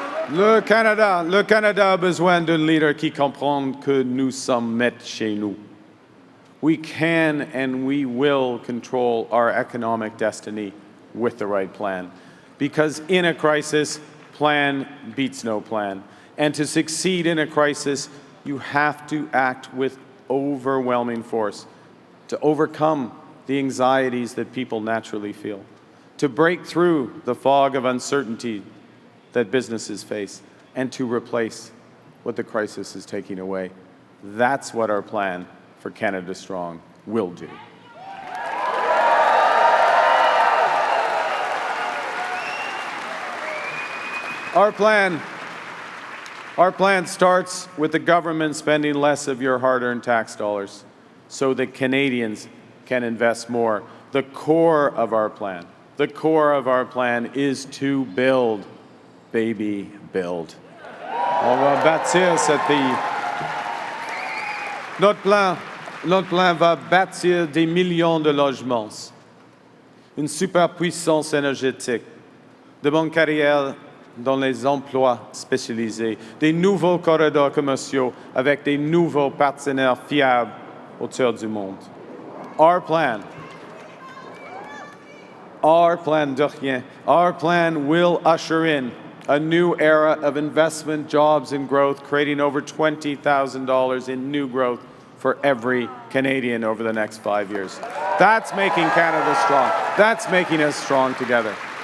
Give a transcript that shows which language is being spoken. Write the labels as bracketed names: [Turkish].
[French] Le Canada a besoin d'un leader qui comprend que nous sommes maîtres chez nous. [English] We can and we will control our economic destiny with the right plan. Because in a crisis, plan beats no plan. And to succeed in a crisis, you have to act with overwhelming force to overcome the anxieties that people naturally feel, to break through the fog of uncertainty that businesses face, and to replace what the crisis is taking away. That's what our plan for Canada Strong will do. Our plan starts with the government spending less of your hard-earned tax dollars so that Canadians can invest more. The core of our plan is to build, baby, build. [French] On va bâtir ce pays. Notre plan va bâtir des millions de logements, une superpuissance énergétique, de bonnes carrières dans les emplois spécialisés, des nouveaux corridors commerciaux avec des nouveaux partenaires fiables autour du monde. Our plan de rien. [English] Our plan will usher in a new era of investment, jobs, and growth, creating over $20,000 in new growth for every Canadian over the next 5 years. That's making Canada strong. That's making us strong together.